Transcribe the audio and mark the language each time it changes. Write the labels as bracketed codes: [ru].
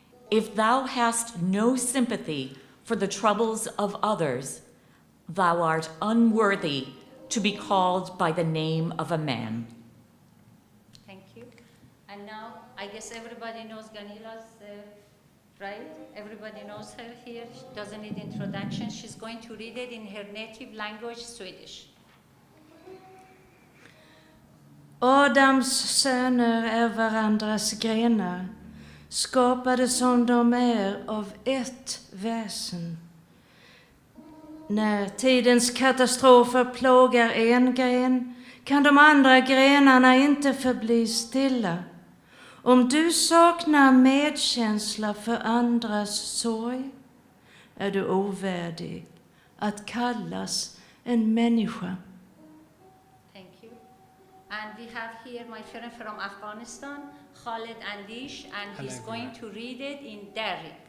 [en] If thou hast no sympathy for the troubles of others, thou art unworthy to be called by the name of a man. Thank you. And now, I guess everybody knows Ganila's, right? Everybody knows her here. She doesn't need introduction. She's going to read it in her native language, Swedish. [sv] Adams söner är varandras grenar, skapade som de är av ett väsen. När tidens katastrofer plågar en gren, kan de andra grenarna inte förbli stilla. Om du saknar medkänsla för andras sorg, är du ovärdig att kallas en människa. [en] Thank you. And we have here my friend from Afghanistan, Khaled Andish, and he's going to read it in Dari.